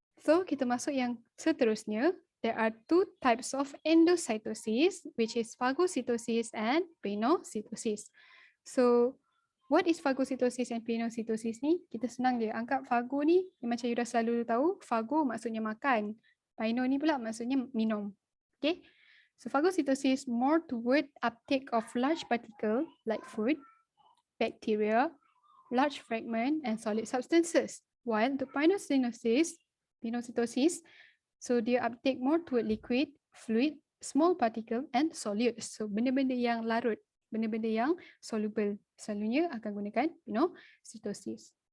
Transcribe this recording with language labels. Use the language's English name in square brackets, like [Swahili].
[Malay] So kita masuk yang seterusnya. [English] There are two types of endocytosis, which is phagocytosis and phenocytosis. So what is phagocytosis and phenocytosis ni? [Malay] Kita senang je. Anggap phago ni, macam you dah selalu tahu, phago maksudnya makan. Pheno ni pula maksudnya minum. Okay. [English] So phagocytosis more toward uptake of large particle like food, bacteria, large fragment and solid substances. While the phenocytosis, so [Malay] dia [English] uptake more toward liquid, fluid, small particle and solutes. [Malay] So benda-benda yang larut, benda-benda yang soluble. Selalunya akan gunakan phagocytosis.